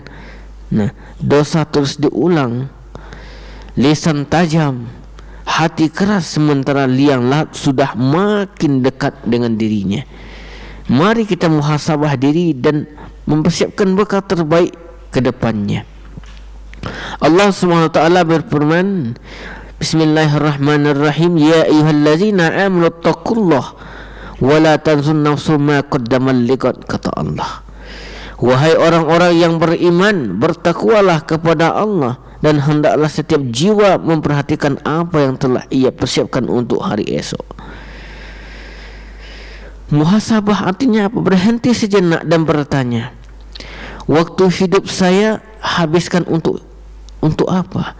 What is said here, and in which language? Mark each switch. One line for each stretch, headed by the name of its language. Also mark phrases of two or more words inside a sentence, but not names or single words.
Indonesian: Nah, dosa terus diulang, lisan tajam, hati keras, sementara liang lahat sudah makin dekat dengan dirinya. Mari kita muhasabah diri dan mempersiapkan bekal terbaik ke depannya.
Arabic: الله سبحانه وتعالى berfirman, بسم الله الرحمن الرحيم يا أيها الذين آمنوا اتقوا الله ولتنظر نفس ما قدمت لغد,
Indonesian: kata Allah. Wahai orang-orang yang beriman, bertakwalah kepada Allah, dan hendaklah setiap jiwa memperhatikan apa yang telah ia persiapkan untuk hari esok. Muhasabah artinya apa? Berhenti sejenak dan bertanya, waktu hidup saya habiskan untuk apa?